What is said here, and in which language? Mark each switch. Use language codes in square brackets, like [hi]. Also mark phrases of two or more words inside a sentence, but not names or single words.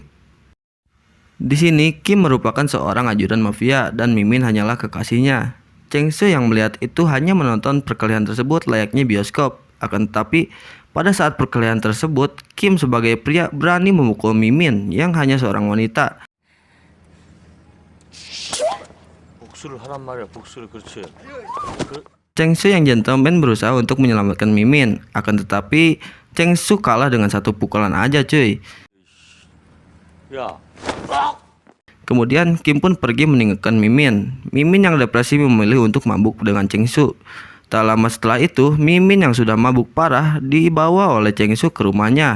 [id] Di sini Kim merupakan seorang ajudan mafia dan Mimin hanyalah kekasihnya. Changsu yang melihat itu hanya menonton perkelahian tersebut layaknya bioskop. Akan tetapi pada saat perkelahian tersebut, Kim sebagai pria berani memukul Mimin yang hanya seorang wanita. [ko] 복수를 하란 말이야. 복수를 그렇지. [id] Changsu yang gentleman berusaha untuk menyelamatkan Mimin. Akan tetapi Changsu kalah dengan satu pukulan aja cuy. [ko] 야. [id] Kemudian Kim pun pergi meninggalkan Mimin. Mimin yang depresi memilih untuk mabuk dengan Changsu. Tak lama setelah itu, Mimin yang sudah mabuk parah dibawa oleh Changsu ke rumahnya.